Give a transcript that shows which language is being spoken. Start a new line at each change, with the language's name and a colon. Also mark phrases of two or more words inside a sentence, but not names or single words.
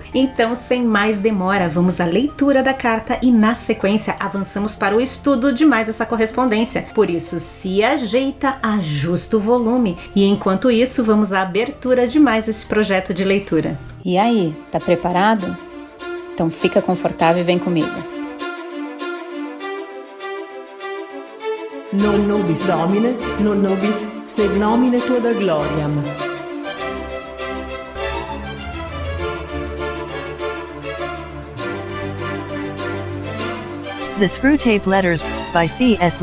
Portuguese: Então, sem mais demora, vamos à leitura da carta e na sequência avançamos para o estudo de mais essa correspondência. Por isso, se ajeita, ajusta o volume e enquanto isso vamos à abertura de mais esse projeto de leitura. E aí, tá preparado? Então fica confortável e vem comigo.
Latin: Non nobis Domine, non nobis sed nomine tua da gloriam.
English: The Screwtape Letters, by C.S.